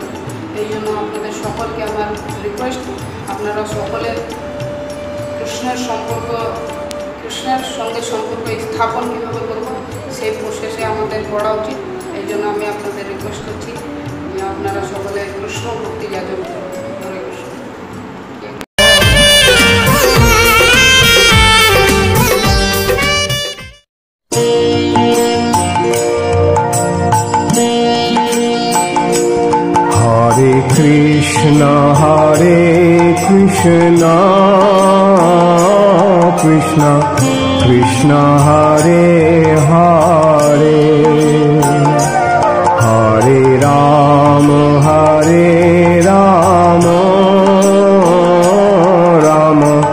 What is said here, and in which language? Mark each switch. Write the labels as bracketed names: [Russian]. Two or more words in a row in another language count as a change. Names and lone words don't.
[Bangla] এই জন্য আপনাদের সকলকে আমার রিকোয়েস্ট, আপনারা সকলে কৃষ্ণের সঙ্গে সম্পর্ক স্থাপন কীভাবে করবো, সেই প্রসেসে আমাদের পড়া উচিত। এই জন্য আমি আপনাদের রিকোয়েস্ট করছি যে আপনারা সকলে কৃষ্ণ ভক্তি যাজন করুন। হরে কৃষ্ণ। Hare Krishna Krishna Krishna Hare Hare, Hare Rama Rama